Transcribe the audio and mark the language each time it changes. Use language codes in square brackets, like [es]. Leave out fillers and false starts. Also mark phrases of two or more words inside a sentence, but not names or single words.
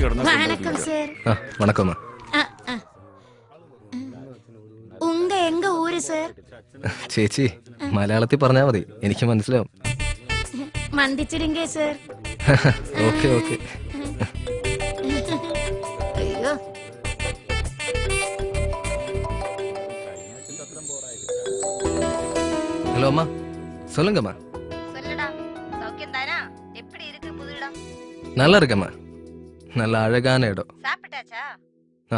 [ta] വണക്കം. எங்க ஊரு சார்? [ml] ചേച്ചി മലയാളത്തിൽ പറഞ്ഞാ മതി, എനിക്ക് മനസ്സിലാവും. [ta] மந்திச்சிடுங்கே சார். [en] okay okay. [ml] അയ്യോ, [ta] ஹலோ அம்மா, சொல்லுங்கம்மா. நல்லா இருக்கம்மா. நல்ல அழகான இடம். சாப்பிட்டாச்சா? ஆ.